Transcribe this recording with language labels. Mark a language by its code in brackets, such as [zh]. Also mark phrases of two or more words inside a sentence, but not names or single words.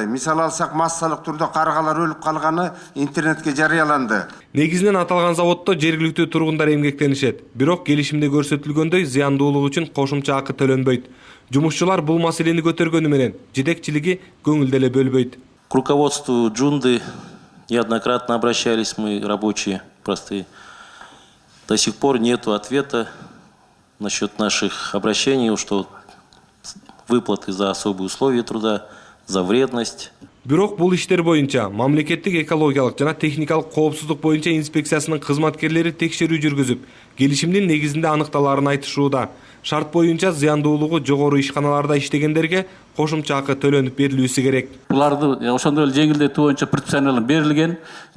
[ky] Мисал алсак, массалык түрдө каргалар өлүп калганы интернетке жарыяланды. Негизинен аталган заводдо жергиликтүү тургундар эмгектенишет. Бирок келишимде көрсөтүлгөндөй зыяндуулук үчүн кошумча акы төлөнбөйт. Жумушчулар бул маселени көтөргөнү менен жетекчилиги көңүл деле бөлбөйт. [ru] К руководству Джунды неоднократно обращались мы, рабочие простые. До сих пор нету ответа насчет наших обращений, что выплаты за особые условия труда, за вредность. [ky] Бирок бул иштер боюнча мамлекеттик экологиялык жана техникалык коопсуздук боюнча инспекциясынын кызматкерлери текшерүү жүргүзүп, келишимдин негизинде аныкталарын айтышууда. Шарт боюнча зыяндуулугу жогору ишканаларда иштегендерге кошумча акы төлөнүп берилүүсү керек. Буларды ошондой эле жеңилдетүү боюнча предписаниялар берилген.